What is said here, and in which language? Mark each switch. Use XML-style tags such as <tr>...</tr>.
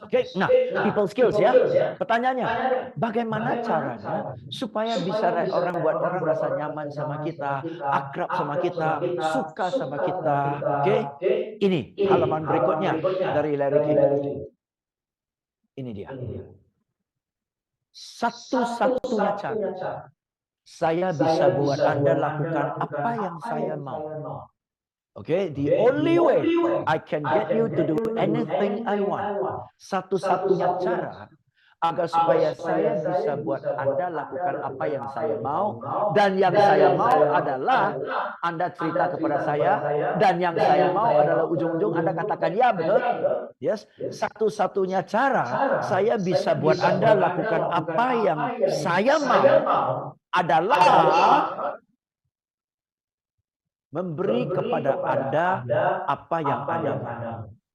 <id>Oke, nah, people skills ya. Pertanyaannya, bagaimana caranya supaya bisa orang buat orang rasa nyaman sama kita, akrab sama kita, suka sama kita. Oke, ini halaman berikutnya dari Larry King. Ini dia. Satu-satunya cara saya bisa buat Anda lakukan apa yang saya mau.</id> <en>Okay, the only way I can get you to do anything I want.</en> <id>Satu-satunya cara agar supaya saya bisa buat Anda lakukan apa yang saya mau, dan yang saya mau adalah Anda cerita kepada saya, dan yang saya mau adalah ujung-ujung Anda katakan ya, betul? Yes, satu-satunya cara saya bisa buat Anda lakukan apa yang saya mau adalah memberi kepada Anda apa yang Anda mau.</id>